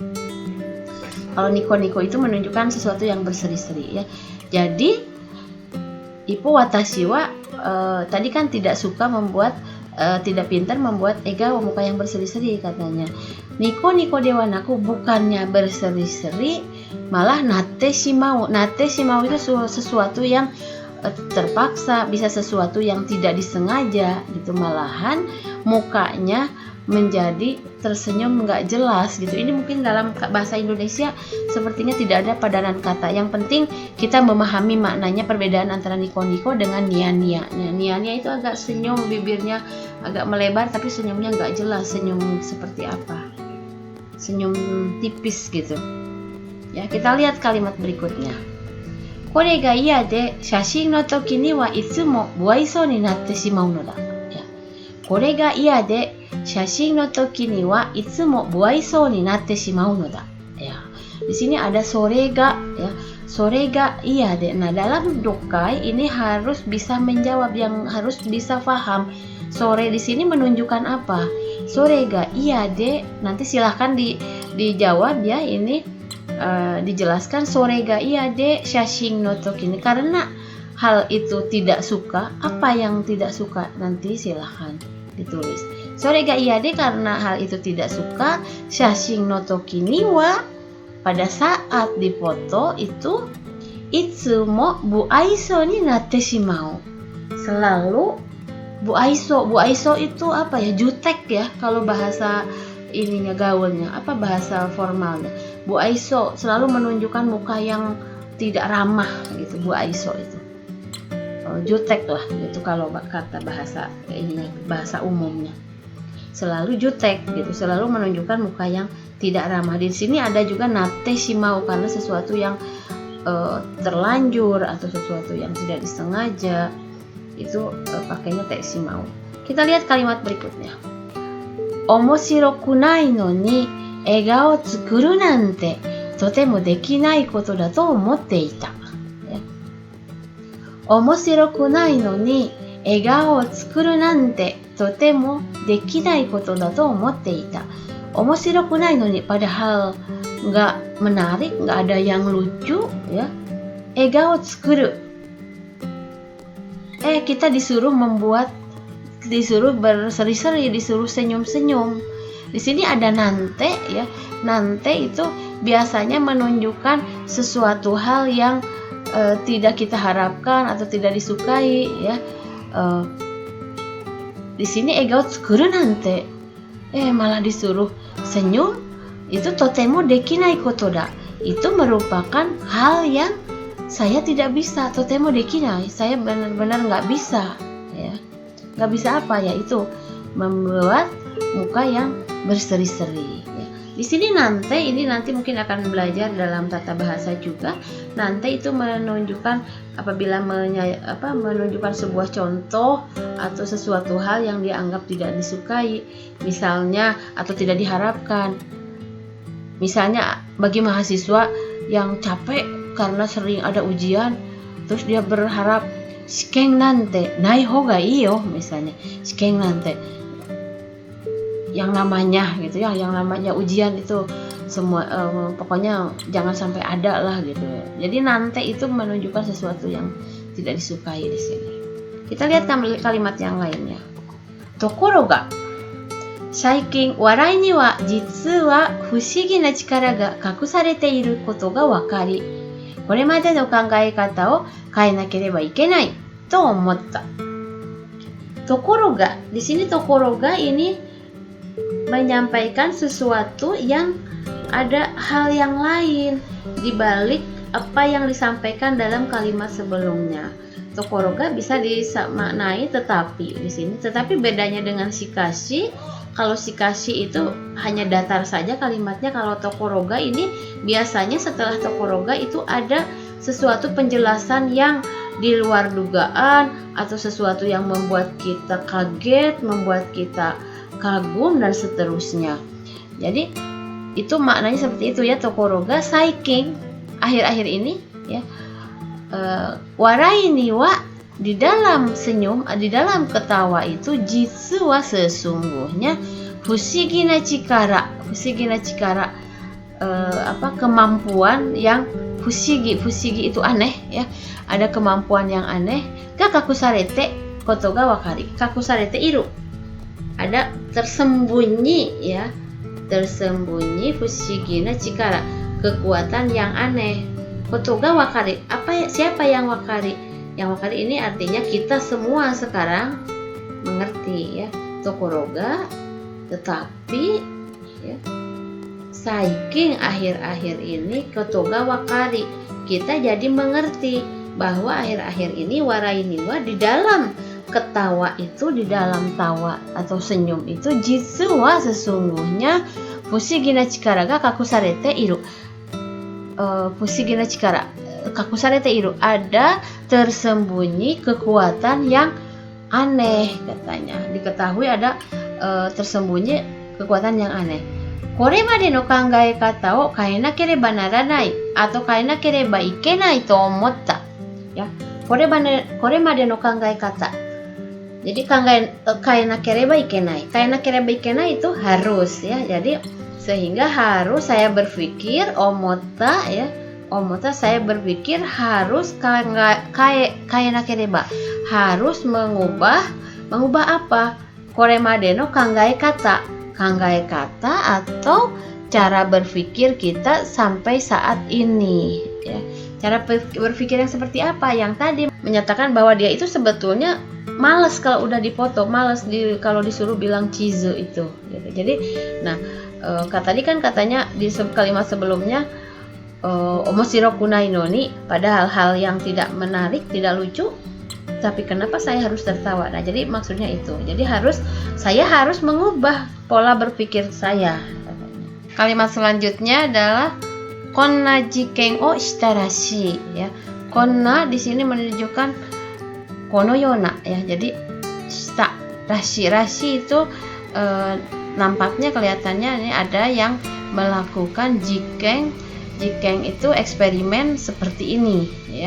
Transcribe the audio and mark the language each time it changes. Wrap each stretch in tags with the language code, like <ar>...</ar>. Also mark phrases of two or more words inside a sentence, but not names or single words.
<id>Kalau niko-niko itu menunjukkan sesuatu yang berseri-seri ya. Jadi</id> <ja>一方私は</ja> <id>tadi kan tidak suka membuat tidak pintar membuat egao, muka yang berseri-seri katanya.</id> <ja>ニコニコではなく</ja> <id>bukannya berseri-seri, malah</id> <ja>なってしまう. なってしまう</ja> <id>itu sesuatu yang terpaksa, bisa sesuatu yang tidak disengaja gitu. Malahan mukanya menjadi tersenyum nggak jelas gitu. Ini mungkin dalam bahasa Indonesia sepertinya tidak ada padanan kata. Yang penting kita memahami maknanya, perbedaan antara niko-niko dengan nia-nia. Nia-nia itu agak senyum, bibirnya agak melebar tapi senyumnya nggak jelas. Senyum seperti apa? Senyum tipis gitu. Ya, kita lihat kalimat berikutnya.</id> <ja>これが嫌で写真の時にはいつも無愛想になってしまうのだ. Ya. これが嫌で写真の時にはいつも無愛想になってしまうのだ.</ja> <id>Ya. Di sini ada sorega ya.</id> <ja>それが嫌で.</ja> <id>Nah, dalam dokai ini harus bisa menjawab, yang harus bisa paham. Sore di sini menunjukkan apa?</id> <ja>それが嫌で.</ja> <id>Nanti silahkan dijawab ya, ini dijelaskan</id> <ja>それが嫌で写真の時</ja> <id>ini, karena hal itu tidak suka. Apa yang tidak suka? Nanti silahkan ditulis.</id> <ja>それが嫌で</ja> <id>karena hal itu tidak suka.</id> <ja>写真の時には</ja> <id>pada saat dipoto itu</id> <ja>いつも無愛想になってしまう.</ja> <id>Selalu buaisou. Buaisou itu apa ya? Jutek ya kalau bahasa ininya, gaulnya, apa bahasa formalnya. Buaisou selalu menunjukkan muka yang tidak ramah gitu. Buaisou itu jutek lah gitu kalau kata bahasa ininya, bahasa umumnya. Selalu jutek gitu, selalu menunjukkan muka yang tidak ramah. Di sini ada juga</id> <ja>なってしまう</ja> <id>karena sesuatu yang terlanjur atau sesuatu yang tidak disengaja, itu pakainya</id> <ja>てしまう.</ja> <id>Kita lihat kalimat berikutnya.</id> <ja>面白くないのに笑顔作るなんてとても出来ないことだと思っていた. 面白くないのに笑顔作るなんてとても出来ないことだと思っていた. 面白くないのに,</ja> <id>padahal nggak menarik, nggak ada yang lucu ya.</id> <ja>笑顔作る,</ja> <id>kita disuruh berseri-seri, disuruh senyum-senyum. Di sini ada nante ya. Nante itu biasanya menunjukkan sesuatu hal yang tidak kita harapkan atau tidak disukai ya. Di sini</id> <ja>笑顔作るなんて,</ja> <id>malah disuruh senyum, itu</id> <ja>とても出来ないことだ.</ja> <id>Itu merupakan hal yang saya tidak bisa.</id> <ja>とても出来ない,</ja> <id>saya benar-benar nggak bisa ya. Nggak bisa apa ya? Itu membuat muka yang berseri-seri ya. Di sini nante ini nanti mungkin akan belajar dalam tata bahasa juga. Nante itu menunjukkan apabila menunjukkan sebuah contoh atau sesuatu hal yang dianggap tidak disukai, misalnya, atau tidak diharapkan. Misalnya bagi mahasiswa yang capek karena sering ada ujian, terus dia berharap</id> <ja>試験なんてない方がいいよ,</ja> <id>misalnya</id> <ja>試験なんて,</ja> <id>yang namanya gitu ya, yang namanya ujian itu semua pokoknya jangan sampai ada lah gitu. Jadi nante itu menunjukkan sesuatu yang tidak disukai di sini. Kita lihat kalimat yang lainnya.</id> <ja>ところが最近笑いには実は不思議な力が隠されていることが分かり、これまでの考え方を変えなければいけないと思った. ところが,</ja> <id>di sini</id> <ja>ところが</ja> <id>ini menyampaikan sesuatu yang ada hal yang lain di balik apa yang disampaikan dalam kalimat sebelumnya.</id> <ja>ところが</ja> <id>bisa dimaknai tetapi di sini, tetapi bedanya dengan shikashi, kalau shikashi itu hanya datar saja kalimatnya, kalau</id> <ja>ところが</ja> <id>ini biasanya setelah</id> <ja>ところが</ja> <id>itu ada sesuatu penjelasan yang di luar dugaan atau sesuatu yang membuat kita kaget, membuat kita kagum dan seterusnya. Jadi itu maknanya seperti itu ya,</id> <ja>ところが最近,</ja> <id>akhir-akhir ini ya.</id> <ja>笑いには,</ja> <id>di dalam senyum, di dalam ketawa itu,</id> <ja>実は</ja> <id>sesungguhnya,</id> <ja>不思議な力,</ja> <id>kemampuan yang fushigi itu aneh ya, ada kemampuan yang aneh.</id> <ja>が隠されてことが分かり、隠されている,</ja> <id>ada tersembunyi ya, tersembunyi,</id> <ja>不思議な力,</ja> <id>kekuatan yang aneh.</id> <ja>ことが分かり,</ja> <id>siapa yang wakari? Yang wakari ini artinya kita semua sekarang mengerti ya.</id> <ja>ところが,</ja> <id>tetapi ya, saiking, akhir-akhir ini,</id> <ja>ことが分かり,</ja> <id>kita jadi mengerti bahwa akhir-akhir ini</id> <ja>笑いには,</ja> <id>di dalam ketawa itu, di dalam tawa atau senyum itu,</id> <ja>実は</ja> <id>sesungguhnya,</id> <ja>不思議な力が隠されている、不思議な力隠されている, fushigi na chikara kakusarete iru,</ja> <id>ada tersembunyi kekuatan yang aneh katanya. Diketahui ada tersembunyi kekuatan yang aneh.</id> <ja>これまでの考え方を変えなければならない atau 変えなければいけないと思った. Ya, これまでの考え方. Jadi 変えなければいけない. 変えなければいけない</ja> <id>itu harus ya. Jadi sehingga harus saya berpikir, omotta ya. Omotta saya berpikir harus kaenakereba, harus mengubah apa?</id> <ja>これまでの考え方</ja> <id>atau cara berpikir kita sampai saat ini ya. Cara berpikir yang seperti apa? Yang tadi menyatakan bahwa dia itu sebetulnya malas kalau udah dipoto, malas kalau disuruh bilang chizu itu gitu. Jadi nah, tadi kan katanya di kalimat sebelumnya</id> <ja>面白くないのに,</ja> <id>pada hal-hal yang tidak menarik, tidak lucu, tapi kenapa saya harus tertawa? Nah, jadi maksudnya itu. Jadi saya harus mengubah pola berpikir saya. Kalimat selanjutnya adalah</id> <ja>こんな実験をしたらしい</ja> <id>ya. Konna di sini menunjukkan</id> <ja>このような</ja> <id>ya. Jadi</id> <ja>した、らしい</ja> <id>itu nampaknya kelihatannya ini ada yang melakukan jiken itu eksperimen seperti ini ya.</id>